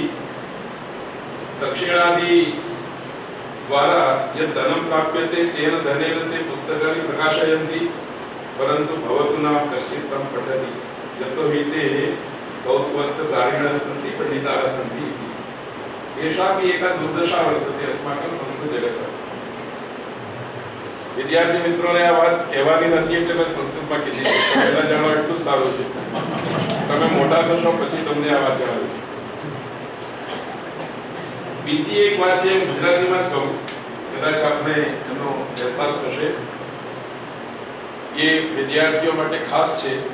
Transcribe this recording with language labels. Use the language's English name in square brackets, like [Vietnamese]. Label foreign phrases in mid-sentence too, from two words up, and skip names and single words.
[Sanskrit] दक्षिणादि द्वारा यत् धनं प्राप्यते तेन धनेन ते पुस्तकानि प्रकाशयन्ति, परन्तु भवतु नाम कश्चित् तं पठति। यतोहि ते गौतमस्तधारिणः सन्ति, पंडिताः सन्ति। एषापि एका दुर्दशा वर्तते अस्माकं संस्कृतजगतः। [Gujarati] વિદ્યાર્થી મિત્રોને આ વાત કહેવાની નથી એટલે મેં સંસ્કૃતમાં કીધી છે। પહેલા જાણો એટલું સારું છે। તમે મોટા થશો પછી તમને આ વાત જણાવું। બીજી એક વાત છે, ગુજરાતીમાં જ કહું, કદાચ આપને એનો અહેસાસ થશે। એ વિદ્યાર્થીઓ માટે ખાસ છે।